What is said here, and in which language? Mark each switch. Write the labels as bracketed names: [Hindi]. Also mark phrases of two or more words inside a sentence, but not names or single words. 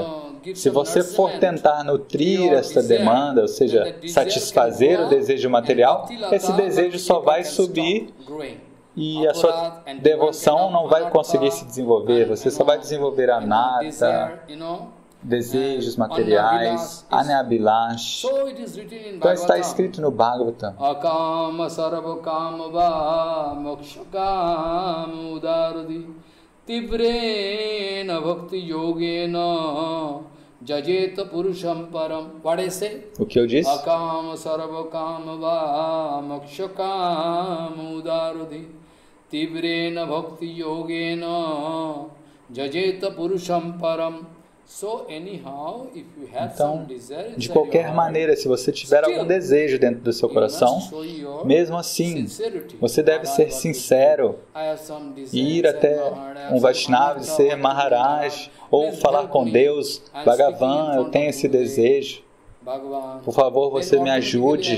[Portuguese] Se você for tentar nutrir esta demanda, ou seja, satisfazer o desejo material, esse desejo só vai subir e a sua devoção não vai conseguir se desenvolver. Você só vai desenvolver anata, desejos materiais, anabhilash. Então está escrito no Bhagavatam. [Sanskrit] Akama sarvakama va mokshakam udaradi tivrena bhakti yogena jajeta purusham param. [Portuguese] O que eu disse? [Sanskrit] Akama sarvakama va mokshakam udaradi tivrena bhakti yogena jajeta purusham param. [Portuguese] Então, de qualquer maneira, se você tiver algum desejo dentro do seu coração, mesmo assim, você deve ser sincero e ir até um Vaishnava e ser Maharaj, ou falar com Deus, Bhagavan, eu tenho esse desejo, por favor, você me ajude.